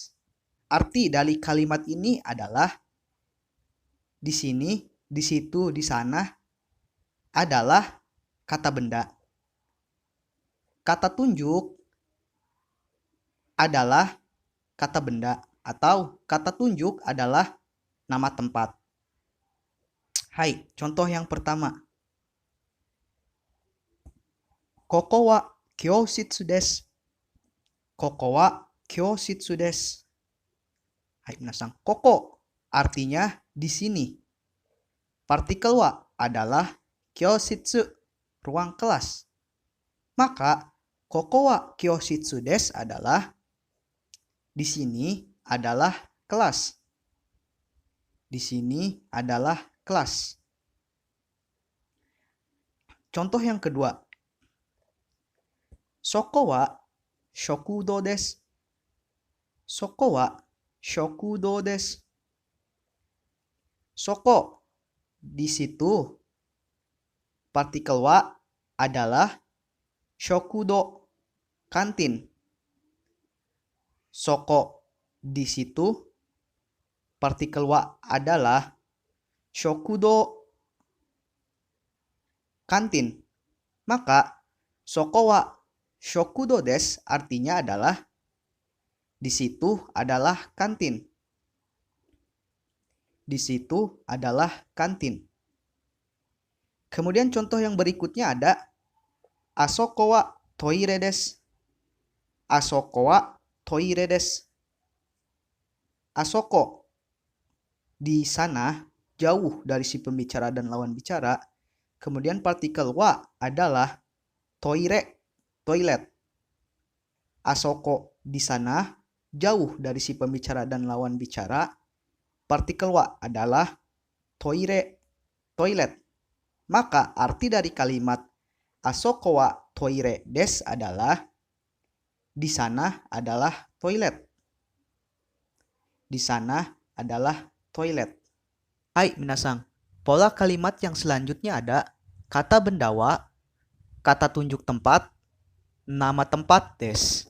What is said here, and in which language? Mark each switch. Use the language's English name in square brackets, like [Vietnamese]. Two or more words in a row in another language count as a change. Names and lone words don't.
[Indonesian] Arti dari kalimat ini adalah di sini, di situ, di sana adalah kata benda. Kata tunjuk adalah kata benda atau kata tunjuk adalah nama tempat. Hai, contoh yang pertama. [Japanese] ここは教室です. ここは教室です. はい、皆さん. [Indonesian] Koko artinya di sini. Partikel wa adalah kyoshitsu, ruang kelas. Maka [Japanese] ここは教室です [Indonesian] adalah di sini adalah kelas. Di sini adalah kelas. Contoh yang kedua. [Japanese] そこは食堂です. そこは食堂です. [Indonesian] Soko di situ, partikel wa adalah shokudo, kantin. Soko di situ, partikel wa adalah shokudo, kantin. Maka [Japanese] そこは食堂です [Indonesian] artinya adalah di situ adalah kantin. Di situ adalah kantin. Kemudian contoh yang berikutnya ada [Japanese] あそこはトイレです. あそこはトイレです. [Indonesian] Asoko di sana jauh dari si pembicara dan lawan bicara. Kemudian partikel wa adalah toire, toilet. Asoko di sana jauh dari si pembicara dan lawan bicara. Partikel wa adalah toire, toilet. Maka arti dari kalimat [Japanese] あそこはトイレです [Indonesian] adalah di sana adalah toilet. Di sana adalah toilet. [Japanese] はい皆さん, [Indonesian] pola kalimat yang selanjutnya ada kata benda wa, kata tunjuk tempat, nama tempat desu.